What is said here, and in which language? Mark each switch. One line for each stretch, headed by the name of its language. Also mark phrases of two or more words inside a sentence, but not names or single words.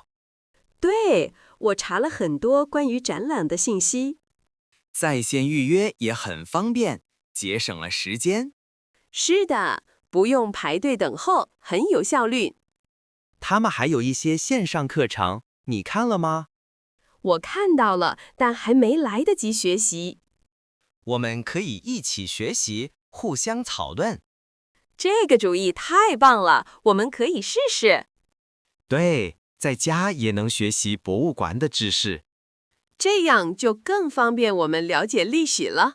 Chinese: 对，我查了很多關於展覽的信息。在線預約也很方便，節省了時間。是的，不用排隊等候，很有效率。他們還有一些線上課程，你看了嗎？我看到了，但還沒來得及學習。我們可以一起學習，互相討論。這個主意太棒了，我們可以試試。對，在家也能學習博物館的知識。這樣就更方便我們了解歷史了。